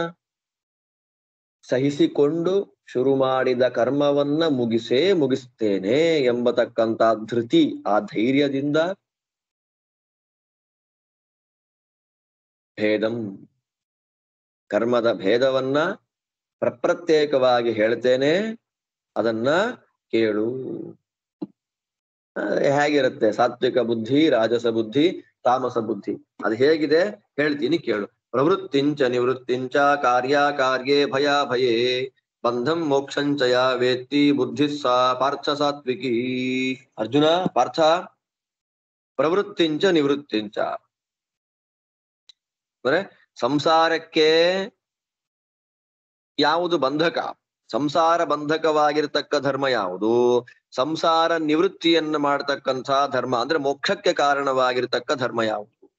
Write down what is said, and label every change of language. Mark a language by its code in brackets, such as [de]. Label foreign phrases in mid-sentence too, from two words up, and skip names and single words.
[kn] ಸಹಿಸಿಕೊಂಡು ಶುರು ಮಾಡಿದ ಕರ್ಮವನ್ನ ಮುಗಿಸ್ತೇನೆ ಎಂಬತಕ್ಕಂತ ಧೃತಿ, ಆ ಧೈರ್ಯದಿಂದ, ಭೇದಂ ಕರ್ಮದ ಭೇದವನ್ನ ಪ್ರತ್ಯೇಕವಾಗಿ ಹೇಳ್ತೇನೆ, ಅದನ್ನ ಕೇಳು. ಹೇಗಿರುತ್ತೆ ಸಾತ್ವಿಕ ಬುದ್ಧಿ, ರಾಜಸ ಬುದ್ಧಿ, ತಾಮಸ ಬುದ್ಧಿ, ಅದು ಹೇಗಿದೆ ಹೇಳ್ತೀನಿ ಕೇಳು. [sa] ಪ್ರವೃತ್ತಿಂಚ ನಿವೃತ್ತಿಂಚ ಕಾರ್ಯೇ ಭಯೇ ಬಂಧಂ ಮೋಕ್ಷಂಚಯ ವೇತ್ತಿ ಬುದ್ಧಿ ಸಾ ಪಾರ್ಥ ಸಾತ್ವಿಕಿ. [kn] ಅರ್ಜುನ, ಪಾರ್ಥ, [sa] ಪ್ರವೃತ್ತಿಂಚ ನಿವೃತ್ತಿಂಚ [kn] ಅಂದ್ರೆ ಸಂಸಾರಕ್ಕೆ ಯಾವುದು ಬಂಧಕ, ಸಂಸಾರ ಬಂಧಕವಾಗಿರ್ತಕ್ಕ ಧರ್ಮ ಯಾವುದು, ಸಂಸಾರ ನಿವೃತ್ತಿಯನ್ನ ಮಾಡತಕ್ಕಂಥ ಧರ್ಮ ಅಂದ್ರೆ ಮೋಕ್ಷಕ್ಕೆ ಕಾರಣವಾಗಿರ್ತಕ್ಕ ಧರ್ಮ ಯಾವುದು,